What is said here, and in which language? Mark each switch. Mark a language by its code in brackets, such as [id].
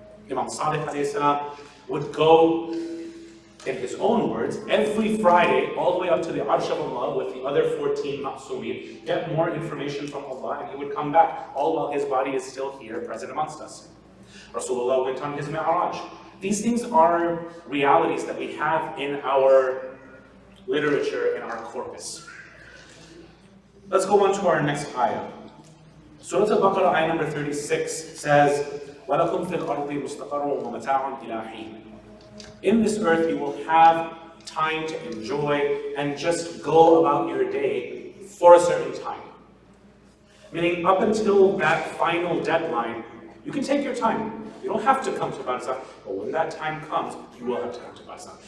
[en] Imam Sadiq alayhi salam would go, in his own words, every Friday, all the way up to the Arsh of Allah with the other 14 Ma'sumin, get more information from Allah, and he would come back, all while his body is still here, present amongst us. Rasulullah went on his Mi'raj. These things are realities that we have in our literature, in our corpus. Let's go on to our next ayah. Surah Al-Baqarah, ayah number 36 says, [ar] وَلَكُمْ فِي الْأَرْضِ مُسْتَقَرٌ وَمَتَاعٌ إِلَىٰ حِينٍ. [en] In this earth you will have time to enjoy and just go about your day for a certain time. Meaning up until that final deadline, you can take your time. You don't have to come to Barzakh, but when that time comes, you will have to come to Barzakh.